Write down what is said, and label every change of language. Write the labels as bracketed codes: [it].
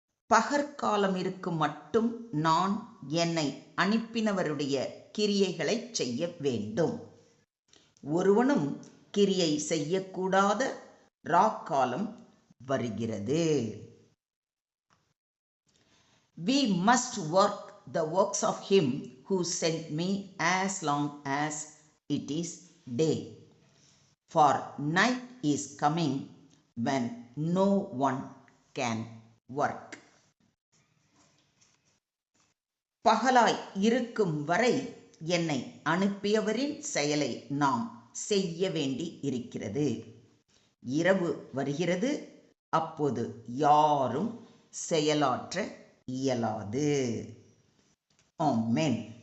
[ta] பகற்காலம் இருக்கும் மட்டும் நான் என்னை அனுப்பினவருடைய கிரியைகளை செய்ய வேண்டும். ஒருவனும் கிரியை செய்யக்கூடாத ராக்காலம் வருகிறது. [en] We must work the works of him who sent me as long as it is day. For night is coming when no one can work. [ta] பகலாய் இருக்கும் வரை என்னை அனுப்பியவரின் செயலை நாம் செய்ய வேண்டி இருக்கிறது. இரவு வருகிறது, அப்போது யாரும் செயலாற்ற இயலாது. ஆமென்.